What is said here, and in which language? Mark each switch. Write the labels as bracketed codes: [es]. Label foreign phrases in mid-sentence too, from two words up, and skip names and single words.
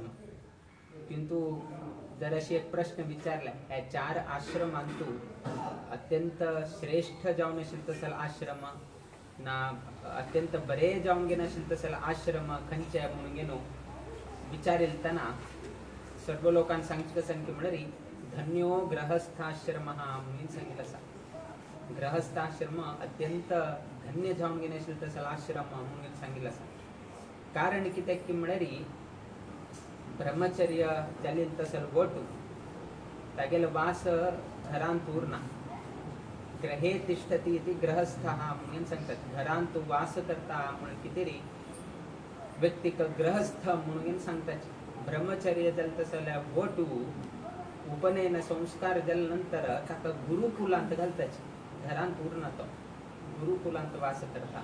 [kok] किंतु जर अशी एक प्रश्न विचारला ह्या 4 आश्रमांतू अत्यंत श्रेष्ठ जावन आशिल्लो तसलो आश्रम ना अत्यंत बरे जावन घेन आशिल्लो तसलो आश्रम खंयचे म्हणून घेनो विचारितना सर्व लोकांक सांगचे कसन की म्हळ्यार धन्यो गृहस्थाश्रम म्हणून सांगिल्लो आसा। गृहस्थाश्रम अत्यंत धन्य जावन घेन आशिल्लो तसलो आश्रम म्हणून सांगिल्लो आसा। कारण कित्याक की म्हळ्यार ब्रह्मचर्य चलिल तसलो गोटू तागेलो वास घरांत उरना। [sa] ग्रहे तिष्ठति इति गृहस्थः [kok] म्हणून सांगतात। घरांत वास करता म्हणून कितेरी व्यक्तीक गृहस्थ म्हणून सांगतात। ब्रह्मचर्य जल तसल्या गोटू उपनयन संस्कार जल नंतर ताका गुरुकुलांत घालताचे। घरांत उरना तो गुरुकुलांत वास करता।